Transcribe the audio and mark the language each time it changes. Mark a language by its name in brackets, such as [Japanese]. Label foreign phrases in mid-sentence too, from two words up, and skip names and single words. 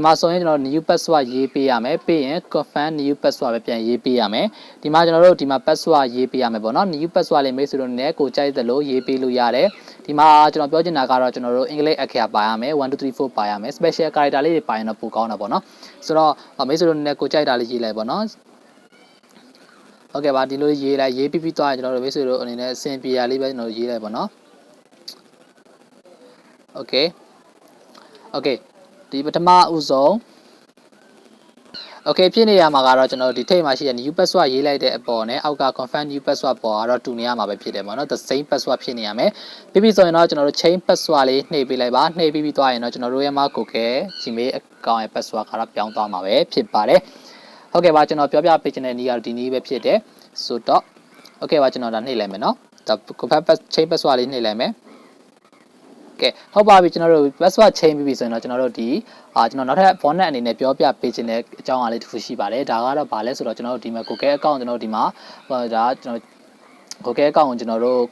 [Burmese] မှာဆိုရင်ကျွန်တော် [English] new password [Burmese] ရေးပေးရမယ်ပြီးရင် [English] confirm new password [Burmese] ပဲပြန်ရေးပေးရမယ်ဒီမှာကျွန်တော်တို့ဒီမှာ password ရေးပေးရမယ်ပေါ့နော် [English] new password [Burmese] လေးမိတ်ဆွေတို့နဲ့ကိုကြိုက်သလိုရေးပေးလို့ရတယ်ဒီမှာကျွန်တော်ပြောချင်တာကတော့ကျွန်တော်တို့အင်္ဂလိပ်အခရာပါရမယ်1 2 3 4ပါရမယ် [English] special character [Burmese] လေးတွေပါရင်တော့ပိုကောင်းတာပေါ့နော်ဆိုတော့မိတ်ဆွေတို့နဲ့ကိုကြိုက်တာလေးရေးလိုက်ပေါ့နော်โอเคပါဒီလိုရေးလိုက်ရေးပြီးသွားရင်ကျွန်တော်တို့မိတ်ဆွေတို့အနေနဲ့အဆင်ပြေရလေးပဲကျွန်တော်ရေးလိုက်ပေါ့နော် โอเคဒီပထမဦးဆုံးโอเคဖြစ်နေရမှာကတော့ကျွန်တော်ဒီထိပ်မှာရှိတဲ့ [English] new password [Burmese] ရေးလိုက်တဲ့အပေါ်နဲ့အောက်က [English] confirm new password [Burmese] ပေါ်ကတော့တူနေရမှာပဲဖြစ်တယ်ပေါ့နော် [English] the same password [Burmese] ဖြစ်နေရမယ်ပြီးပြီဆိုရင်တော့ကျွန်တော်တို့ [English] change password [Burmese] လေးနှိပ်ပေးလိုက်ပါနှိပ်ပြီးသွားရင်တော့ကျွန်တော်တို့ရဲ့မှာ Google Gmail account ရဲ့ password ကတော့ပြောင်းသွားမှာပဲဖြစ်ပါတယ်ဟုတ်ကဲ့ပါကျွန်တော်ပြောပြပေးချင်တဲ့နည်းကတော့ဒီနည်းပဲဖြစ်တယ်ဆို တော့โอเคပါကျွန်တော်ဒါနှိပ်လိုက်မယ်နော်ဒါ [English] confirm change password [Burmese] လေးနှိပ်လိုက်မယ်ကဲဟုတ်ပါပြီကျွန်တော်တို့ [English] password change [Burmese] ပြီးပြီဆိုရင်တော့ကျွန်တော်တို့ဒီကျွန်တော်နောက်ထပ် bonus အနေနဲ့ပြောပြပေးခြင်းတဲ့အကြောင်းအရာလေးတစ်ခုရှိပါတယ်ဒါကတော့ဘာလဲဆိုတော့ကျွန်တော်တို့ဒီမှာ Google account ကျွန်တော်တို့ဒီမှာဒါကျွန်တော် Google account ကိုကျွန်တော်တို့